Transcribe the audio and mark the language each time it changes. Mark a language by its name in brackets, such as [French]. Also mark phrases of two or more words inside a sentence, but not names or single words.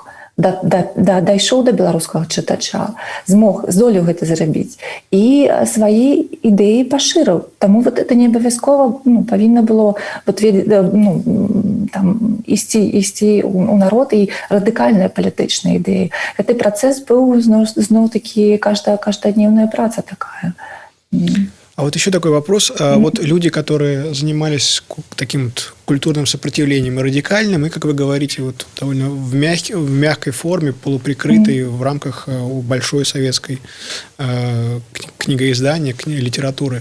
[Belarusian] Дайшоў да беларускага чытача, здолеў гэта зрабіць і свае ідэі пашырыў. Таму это не абавязкова павінна было ісці ў народ і радыкальныя палітычныя ідэі. Гэты працэс быў зноў-такі каждодневная праца такая. [Russian] А вот еще такой вопрос. Вот люди, которые занимались таким вот культурным сопротивлением и радикальным, и, как вы говорите, вот довольно в мягкой форме, полуприкрытой в рамках большой советской книгоиздания, литературы.